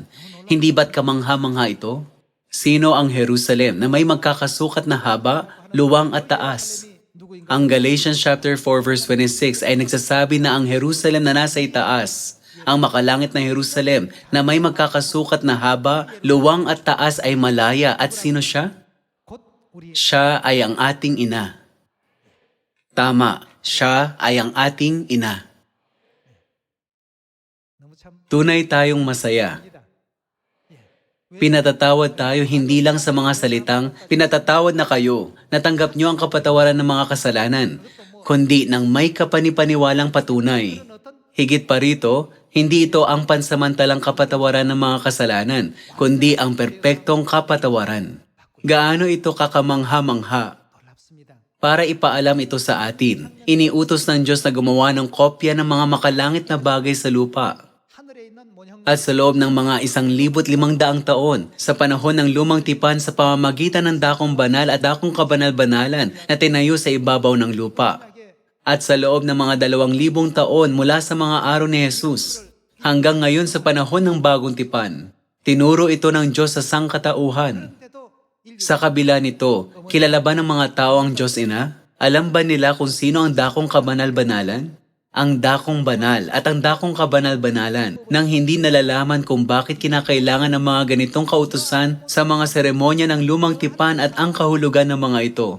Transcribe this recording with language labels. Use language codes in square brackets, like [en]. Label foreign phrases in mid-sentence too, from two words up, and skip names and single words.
[tl] Hindi ba't kamangha-mangha ito? Sino ang Jerusalem na may magkakasukat na haba, luwang at taas? [ko] 누구인가 [tl] Ang [en] Galatians chapter 4 verse 26 [tl] ay nagsasabi na ang Jerusalem na nasa itaas, ang makalangit na Jerusalem na may magkakasukat na haba, luwang at taas ay malaya. At sino siya? [ko] 곧 우리의 [tl] Siya ay ang ating ina. Tama, siya ay ang ating ina. [ko] 너무 참 [tl] Tunay tayong masaya. [ko] 입니다. [tl] Pinatatawad tayo hindi lang sa mga salitang, pinatatawad na kayo, natanggap nyo ang kapatawaran ng mga kasalanan, kundi ng may kapanipaniwalang patunay. Higit pa rito, hindi ito ang pansamantalang kapatawaran ng mga kasalanan, kundi ang perpektong kapatawaran. Gaano ito kakamangha-mangha? [ko] 놀랍습니다. [tl] Para ipaalam ito sa atin, iniutos ng Diyos na gumawa ng kopya ng mga makalangit na bagay sa lupa. [ko] 하늘에 있는 모형 [tl] At sa loob ng mga 1,500 taon, sa panahon ng lumang tipan sa pamamagitan ng dakong banal at dakong kabanal-banalan na tinayo sa ibabaw ng lupa. At sa loob ng mga 2,000 taon mula sa mga araw ni Jesus, hanggang ngayon sa panahon ng bagong tipan, tinuro ito ng Diyos sa sangkatauhan. [ko] 때도 인류 [tl] Sa kabila nito, kilala ba ng mga tao ang Diyos Ina? Alam ba nila kung sino ang dakong kabanal-banalan? Ang dakong banal at ang dakong kabanal-banalan nang hindi nalalaman kung bakit kinakailangan ng mga ganitong kautusan sa mga seremonya ng lumang tipan at ang kahulugan ng mga ito.